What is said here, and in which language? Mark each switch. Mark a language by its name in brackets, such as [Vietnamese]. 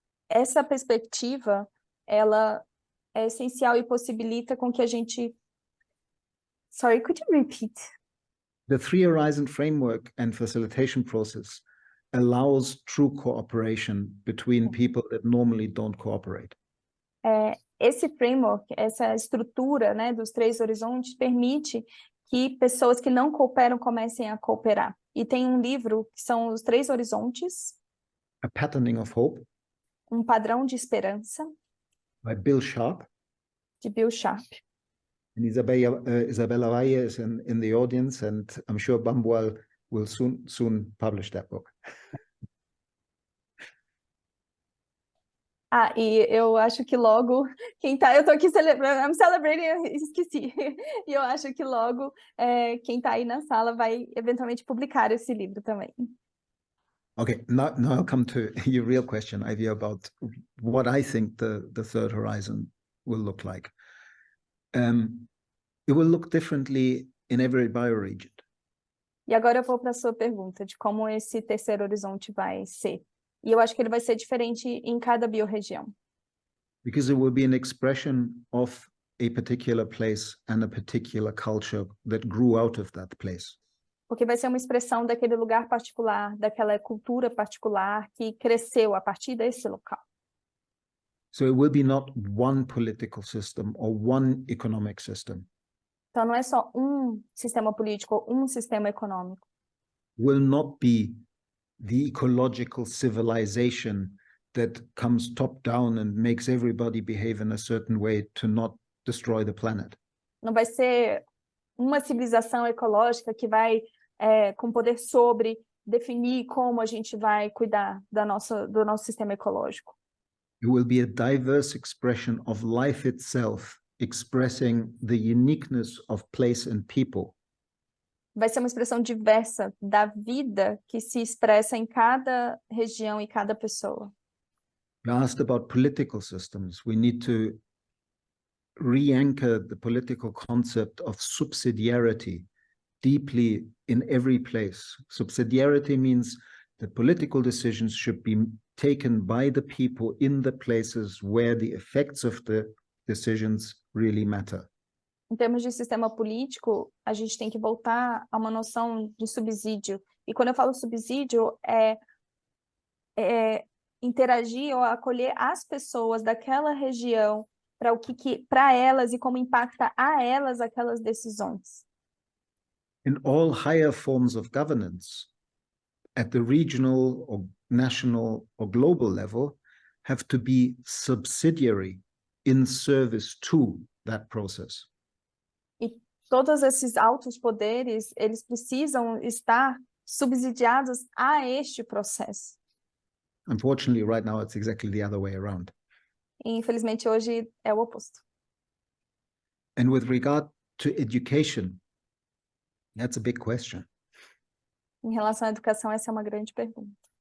[Portuguese] Essa perspectiva, ela é essencial e possibilita com que a gente... [English] Sorry, could you repeat? The Three Horizon framework and facilitation process allows true cooperation between people that normally don't cooperate. [Portuguese] Esse framework, essa estrutura, né, dos três horizontes permite que pessoas que não cooperam comecem a cooperar. E tem um livro que são os três horizontes. [English] A Patterning of Hope. [Portuguese] Um Padrão de Esperança, [English] by Bill Sharp. [Portuguese] de Bill Sharp. [English] And Isabella Valle is in the audience, and I'm sure Bambual will soon publish that book. [Portuguese] Ah, e eu acho que logo, eu tô aqui celebrando, [English] I'm celebrating, [Portuguese] esqueci. E eu acho que logo quem tá aí na sala vai eventualmente publicar esse livro também. [English] Okay, now I'll come to your real question, Ivy, about what I think the third horizon will look like. It will look differently in every bioregion. [Portuguese] E agora eu vou para a sua pergunta de como esse terceiro horizonte vai ser. E eu acho que ele vai ser diferente em cada biorregião. [English] Because it will be an expression of a particular place and a particular culture that grew out of that place. [Portuguese] Porque vai ser uma expressão daquele lugar particular, daquela cultura particular que cresceu a partir desse local. [English] So it will be not one political system or one economic system. [Portuguese] Então não é só um sistema político ou um sistema econômico. [English] Will not be the ecological civilization that comes top down and makes everybody behave in a certain way to not destroy the planet. [Portuguese] Não vai ser uma civilização ecológica que vai com poder sobre definir como a gente vai cuidar do nosso sistema ecológico. [English] It will be a diverse expression of life itself, expressing the uniqueness of place and people. [Portuguese] Vai ser uma expressão diversa da vida que se expressa em cada região e cada pessoa. [English] You asked about political systems. We need to re-anchor the political concept of subsidiarity deeply in every place. Subsidiarity means that political decisions should be taken by the people in the places where the effects of the decisions really matter. [Portuguese] Em termos de sistema político, a gente tem que voltar a uma noção de subsídio. E quando eu falo subsídio, interagir ou acolher as pessoas daquela região para para elas e como impacta a elas aquelas decisões. [English] In all higher forms of governance, at the regional or national or global level, have to be subsidiary in service to that process. [Portuguese] E todos esses altos poderes, eles precisam estar subsidiados a este processo. [English] Unfortunately, right now, it's exactly the other way around. [Portuguese] E, infelizmente, hoje é o oposto. [English] And with regard to education, that's a big question. [Portuguese] Em relação à educação, essa é uma grande pergunta.